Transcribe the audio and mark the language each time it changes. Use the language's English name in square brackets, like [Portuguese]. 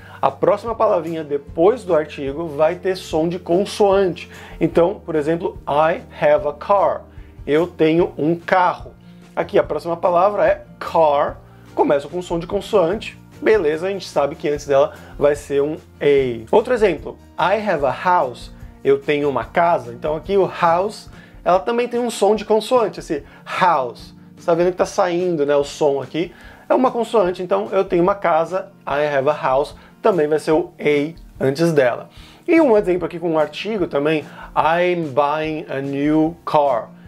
[Portuguese] A próxima palavrinha depois do artigo vai ter som de consoante. Então, por exemplo, [English] I have a car. [Portuguese] Eu tenho um carro. Aqui a próxima palavra é car, começa com som de consoante. Beleza, a gente sabe que antes dela vai ser um a. [English] Outro exemplo, I have a house. [Portuguese] Eu tenho uma casa. Então aqui o house, ela também tem um som de consoante, esse house. Você está vendo que está saindo, né, o som aqui. É uma consoante, então eu tenho uma casa, [English] I have a house, [Portuguese] também vai ser o a antes dela. E um exemplo aqui com um artigo também, [English] I'm buying a new car.